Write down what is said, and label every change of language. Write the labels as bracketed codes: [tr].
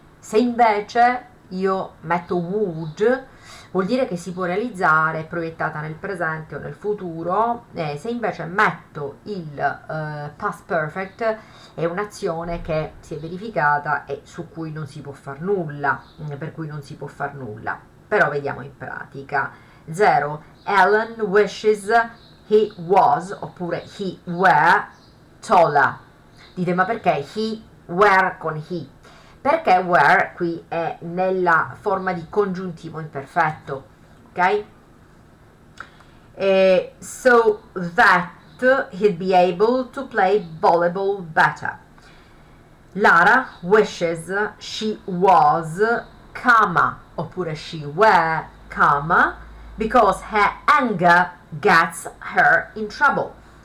[it] Se invece io metto would, vuol dire che si può realizzare, è proiettata nel presente o nel futuro. Se invece metto il past perfect, è un'azione che si è verificata e su cui non si può far nulla, per cui non si può far nulla. Però vediamo in pratica. 0. [en] Ellen wishes he was, [it] oppure [en] he were taller. [it] Dite, ma perché he were con he? Perché were qui è nella forma di congiuntivo imperfetto, ok? [en] So that he'd be able to play volleyball better. Lara wishes she was, comma, [it] oppure [en] she were, comma, because her anger gets her in trouble.